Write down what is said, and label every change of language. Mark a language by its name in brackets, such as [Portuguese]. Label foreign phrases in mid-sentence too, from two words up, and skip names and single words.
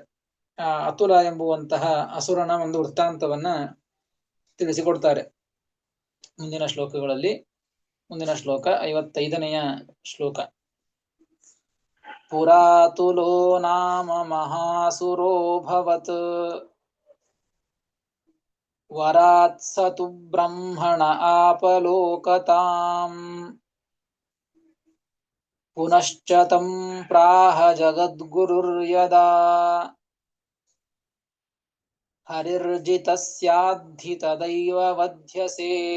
[Kannada] ಅತುಲ ಎಂಬುವಂತಹ ಅಸುರನ ಒಂದು ವೃತ್ತಾಂತವನ್ನ ತಿಳಿಸಿಕೊಡ್ತಾರೆ ಮುಂದಿನ ಶ್ಲೋಕಗಳಲ್ಲಿ. ಮುಂದಿನ ಶ್ಲೋಕ 55ನೆಯ ಶ್ಲೋಕ. [Sanskrit] ಪುರಾತುಲೋ ನಾಮ ಮಹಾಸುರೋ ಭವತ್ ವರಾತ್ ಸತು ಬ್ರಹ್ಮಣ ಆಪಲೋಕತಾಂ ಪುನಶ್ಚ ತಂ ಪ್ರಾಹ ಜಗದ್ಗುರುರ್ಯದಾ ಹರಿರ್ಜಿತಸ್ಯಾಧಿ ತದೈವ ವಧ್ಯಸೆ